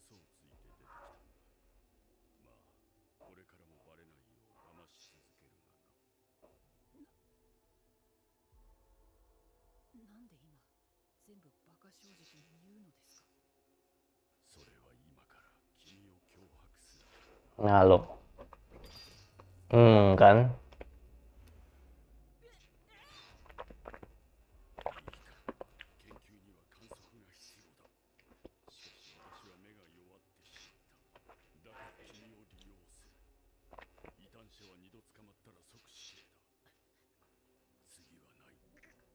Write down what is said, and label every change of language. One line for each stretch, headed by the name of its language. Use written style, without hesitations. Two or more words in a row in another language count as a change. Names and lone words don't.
Japanese: 嘘をついて出てきたんだ。まあ、これからもバレないよう騙し続けるがな。なんで今全部バカ正直に言うのですか？それは今から君を脅迫するからな。
Indonesian: Nah lo. Kan.
Japanese: 研究には観測が必要だ。しかし私は目が弱ってしまった。だから君を利用する。異端者は二度捕まったら即死刑だ。次はない。